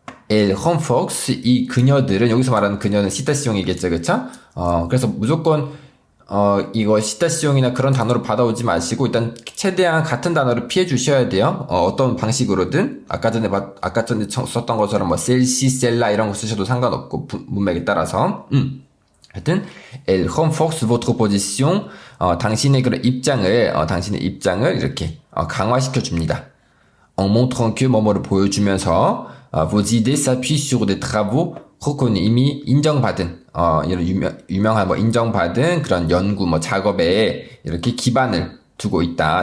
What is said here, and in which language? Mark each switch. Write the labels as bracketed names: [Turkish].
[French] Elle renforce [Korean] 이 그녀들은 여기서 말하는 그녀는 시타시용이겠죠, 그렇죠? 그래서 무조건 이거 시타시용이나 그런 단어를 받아오지 마시고 일단 최대한 같은 단어를 피해 주셔야 돼요. 어떤 방식으로든 아까 전에 썼던 것처럼 셀시, 셀라 이런 거 쓰셔도 상관없고 문맥에 따라서. 하여튼 [French] elle renforce votre position. [Korean] 당신의 그런 입장을 이렇게 강화시켜 줍니다. [French] En montrant que [Korean] 뭐뭐를 보여주면서 [French] vos idées s'appuient sur des travaux reconnus [Korean] 이미 인정받은 이런 유명한 인정받은 그런 연구 작업에 이렇게 기반을 두고 있다.